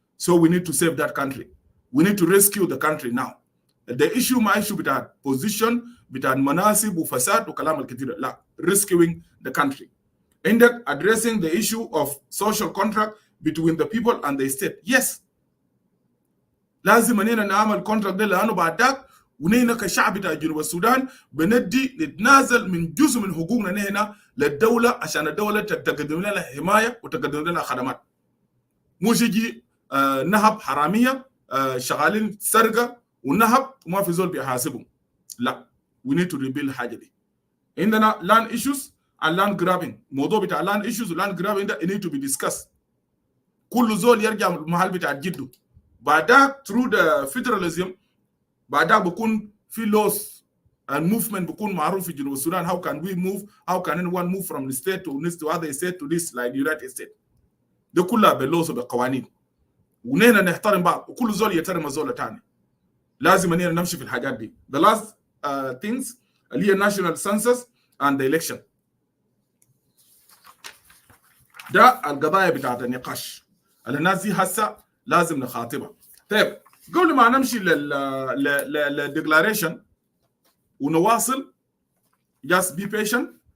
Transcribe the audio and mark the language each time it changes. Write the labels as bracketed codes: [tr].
[en] So we need to save that country. We need to rescue the country now. [ar] The issue ما issue بتاع position بتاع مناصب وفساد وكلام الكثير، لا، rescuing the country. [en] عندك addressing the issue of social contract between the people and the state. [ar] Yes. لازم اننا نعمل contract ده، لانه بعد ذاك ونحن كشعب بتاع جنوب السودان بندي نتنازل من جزء من حقوقنا هنا للدوله عشان الدوله تقدم لنا حمايه وتقدم لنا خدمات. مش يجي نهب حراميه شغالين سرقه ونهب وما في زول بيحاسبهم. [en] لا، we need to rebuild الحاجه دي. عندنا land issues and land grabbing. موضوع بتاع land issues و land grabbing ده need to be discussed. [ar] كل زول يرجع المحل بتاع جده. بعدها through the federalism بعدها بكون في laws and movement بكون معروف في جنوب السودان. [en] How can we move? How can anyone move from the state to other state to this like the United States? [ar] ده كلها باللوز وبالقوانين. ونحن نحترم بعض وكل زول يحترم الزول الثاني. لازم اننا نمشي في الحاجات دي. [en] The last things اللي هي national census and the election. [ar] ده القضايا بتاعت النقاش اللي الناس دي هسه لازم نخاطبها. طيب قبل ما نمشي للديكلاريشن ونواصل just be patient.